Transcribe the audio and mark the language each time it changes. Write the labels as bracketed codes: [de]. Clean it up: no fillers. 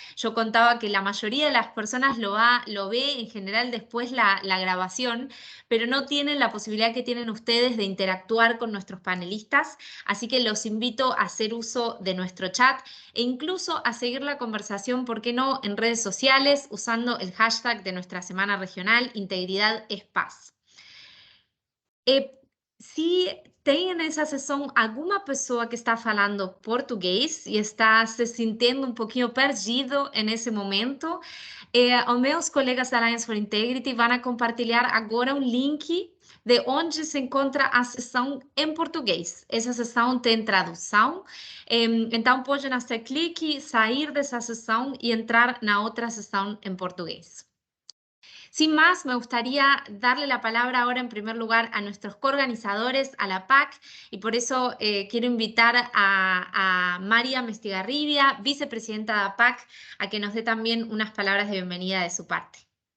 [es] Yo contaba que la mayoría de las personas lo ve en general después la grabación, pero no tienen la posibilidad que tienen ustedes de interactuar con nuestros panelistas, así que los invito a hacer uso de nuestro chat e incluso a seguir la conversación, ¿por qué no?, en redes sociales, usando el hashtag de nuestra semana regional, Integridad es Paz. [pt] Se tem nessa sessão alguma pessoa que está falando português e está se sentindo um pouquinho perdido nesse momento, os meus colegas da Alliance for Integrity vão compartilhar agora um link de onde se encontra a sessão em português. Essa sessão tem tradução, então podem fazer clique, sair dessa sessão e entrar na outra sessão em português. [es] Sin más, me gustaría darle la palabra ahora en primer lugar a nuestros coorganizadores, a la PAC, y por eso quiero invitar a María Mestigarribia, vicepresidenta de la PAC, a que nos dé también unas palabras de bienvenida de su parte.